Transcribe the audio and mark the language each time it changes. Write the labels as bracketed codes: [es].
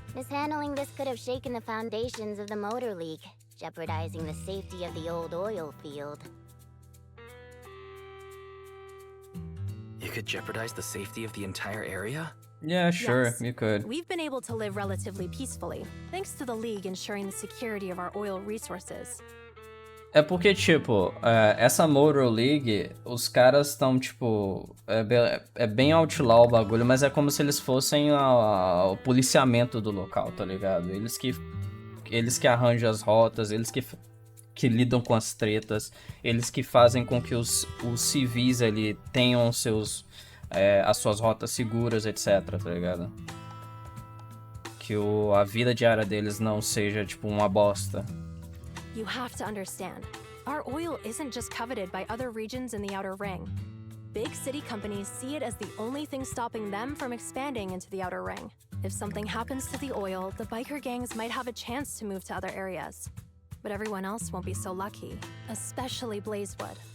[en] Mishandling this could have shaken the foundations of the Motor League, jeopardizing the safety of the old oil field. It could jeopardize the safety of the entire area? Yeah, sure, Yes. you could. We've been able to live relatively peacefully, thanks to the League ensuring the security of our oil resources. [pt] É porque, tipo, essa Motor League, os caras estão, tipo... É bem outlaw o bagulho, mas é como se eles fossem o policiamento do local, tá ligado? Eles que arranjam as rotas, eles que lidam com as tretas, eles que fazem com que os civis ali tenham as suas rotas seguras, etc, tá ligado? Que a vida diária deles não seja, tipo, uma bosta. [en] You have to understand, our oil isn't just coveted by other regions in the Outer Ring. Big city companies see it as the only thing stopping them from expanding into the Outer Ring. If something happens to the oil, the biker gangs might have a chance to move to other areas. But everyone else won't be so lucky, especially Blazewood.